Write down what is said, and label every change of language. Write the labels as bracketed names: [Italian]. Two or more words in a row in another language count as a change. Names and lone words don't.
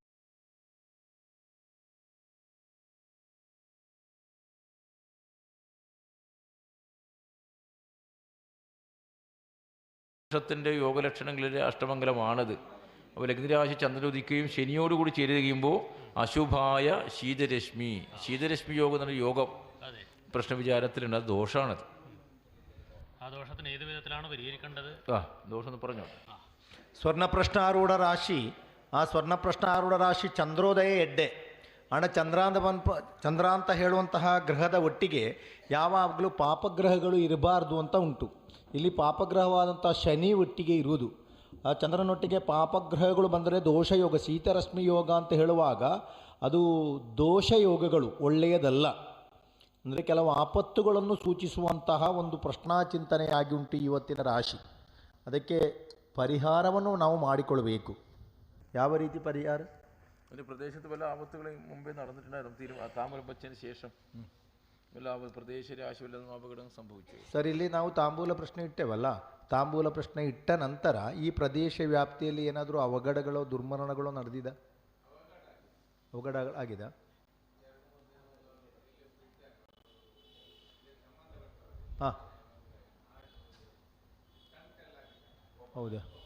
[Malayalam] ത്തിൻ്റെ യോഗലക്ഷണങ്ങളിലെ അഷ്ടമംഗലമാണത്. അപ്പോൾ ലഗ്നരാശി ചന്ദ്രൻ ഉദിക്കുകയും ശനിയോടുകൂടി ചേരുകയുമ്പോൾ അശുഭായ ശീതരശ്മി യോഗം എന്ന യോഗം പ്രശ്നവിചാരത്തിലുണ്ട്. അത് ദോഷമാണത്. ആ ദോഷത്തിന് ഏത് വിധത്തിലാണ് പരിഹരിക്കേണ്ടത്? ദോഷം പറഞ്ഞോ. [Kannada] ಸ್ವರ್ಣಪ್ರಶ್ನಾರೂಢ ರಾಶಿ ಆ ಸ್ವರ್ಣಪ್ರಶ್ನಾರೂಢ ರಾಶಿ ಚಂದ್ರೋದಯ ಎಡ್ಡೆ ಹಣ ಚಂದ್ರಾಂತ ಹೇಳುವಂತಹ ಗ್ರಹದ ಒಟ್ಟಿಗೆ ಯಾವಾಗಲೂ ಪಾಪಗ್ರಹಗಳು ಇರಬಾರ್ದು ಅಂತ ಉಂಟು. ಇಲ್ಲಿ ಪಾಪಗ್ರಹವಾದಂಥ ಶನಿ ಒಟ್ಟಿಗೆ ಇರುವುದು. ಆ ಚಂದ್ರನೊಟ್ಟಿಗೆ ಪಾಪಗ್ರಹಗಳು ಬಂದರೆ ದೋಷಯೋಗ, ಶೀತರಶ್ಮಿ ಯೋಗ ಅಂತ ಹೇಳುವಾಗ ಅದು ದೋಷಯೋಗಗಳು, ಒಳ್ಳೆಯದಲ್ಲ. ಅಂದರೆ ಕೆಲವು ಆಪತ್ತುಗಳನ್ನು ಸೂಚಿಸುವಂತಹ ಒಂದು ಪ್ರಶ್ನಾಚಿಂತನೆಯಾಗಿ ಉಂಟು ಇವತ್ತಿನ ರಾಶಿ. ಅದಕ್ಕೆ ಪರಿಹಾರವನ್ನು ನಾವು ಮಾಡಿಕೊಳ್ಬೇಕು. ಯಾವ ರೀತಿ ಪರಿಹಾರ? [Malayalam] ഒരു പ്രദേശത്ത് പല ആപത്തുകളും മുമ്പേ നടന്നിട്ടുണ്ടായിരുന്നു. താമരം വച്ചതിന് ശേഷം വല്ല പ്രദേശ രാശി വല്ലതും അപകടം സംഭവിച്ചു. [Kannada] ಸರ್, ಇಲ್ಲಿ ನಾವು ತಾಂಬೂಲ ಪ್ರಶ್ನೆ ಇಟ್ಟೇವಲ್ಲ, ತಾಂಬೂಲ ಪ್ರಶ್ನೆ ಇಟ್ಟ ನಂತರ ಈ ಪ್ರದೇಶ ವ್ಯಾಪ್ತಿಯಲ್ಲಿ ಏನಾದರೂ ಅವಘಡಗಳು, ದುರ್ಮರಣಗಳು ನಡೆದಿದ? ಅವಘಡ ಆಗಿದೆ? ಹಾಂ, ಹೌದಾ?